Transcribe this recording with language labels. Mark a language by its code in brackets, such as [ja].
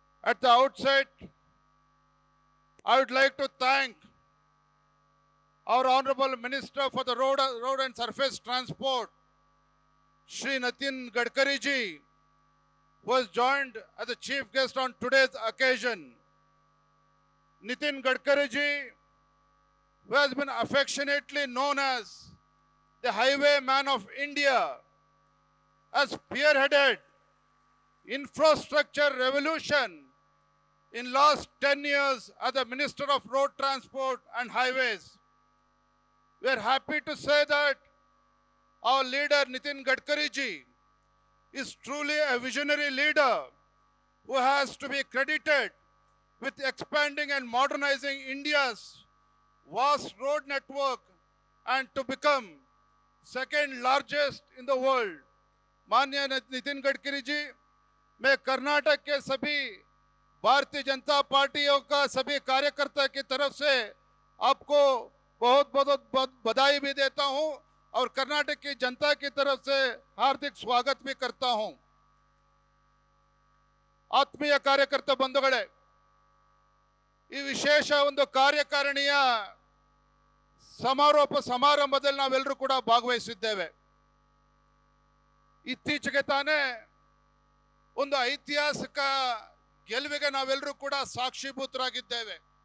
[en] at the outset I would like to thank our Honorable Minister for the Road and Surface Transport, Shri Nitin Gadkari ji, who has joined as the chief guest on today's occasion. Nitin Gadkari ji, who has been affectionately known as the highwayman of India, has spearheaded infrastructure revolution in last 10 years as the Minister of Road Transport and Highways. We are happy to say that our leader Nitin Gadkari ji is truly a visionary leader who has to be credited with expanding and modernizing India's vast road network and to become second largest in the world. [hi] माननीय नितिन गडकरी जी, मैं कर्नाटक के सभी भारतीय जनता पार्टियों का सभी कार्यकर्ता की तरफ से आपको बहुत बहुत बधाई भी देता हूं और कर्नाटक की जनता की तरफ से हार्दिक स्वागत भी करता हूं. [kn] ಆತ್ಮೀಯ ಕಾರ್ಯಕರ್ತ ಬಂಧುಗಳೇ, ಈ ವಿಶೇಷ ಒಂದು ಕಾರ್ಯಕಾರಿಣಿಯ ಸಮಾರೋಪ ಸಮಾರಂಭದಲ್ಲಿ ನಾವೆಲ್ಲರೂ ಕೂಡ ಭಾಗವಹಿಸಿದ್ದೇವೆ. ಇತ್ತೀಚೆಗೆ ತಾನೇ ಒಂದು ಐತಿಹಾಸಿಕ ಗೆಲುವಿಗೆ ನಾವೆಲ್ಲರೂ ಕೂಡ ಸಾಕ್ಷೀಭೂತರಾಗಿದ್ದೇವೆ.